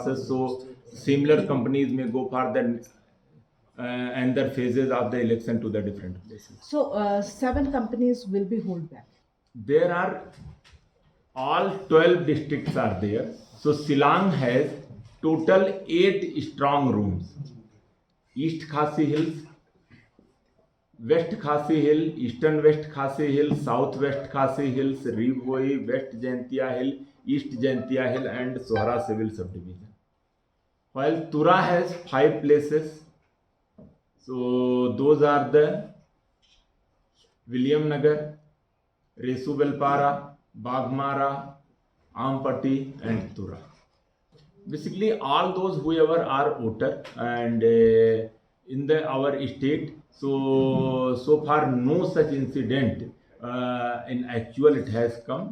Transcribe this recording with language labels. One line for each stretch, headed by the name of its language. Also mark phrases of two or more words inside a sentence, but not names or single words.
English: So similar companies may go for the another phases of the election to the different places. So 7 companies will be held back. There are all 12 districts are there. So Silang has total 8 strong rooms. East Khasi Hills, West Khasi Hill, Eastern West Khasi Hill, South West Khasi Hills, Rivoi, West Jaintia Hill, East Jaintia Hill and Sohra Civil Subdivision. While Tura has 5 places. So those are the William Nagar, Resu Belpara, Bagmara, Ampati and Tura. Basically all those whoever are voter and in our state, so far no such incident in actual it has come.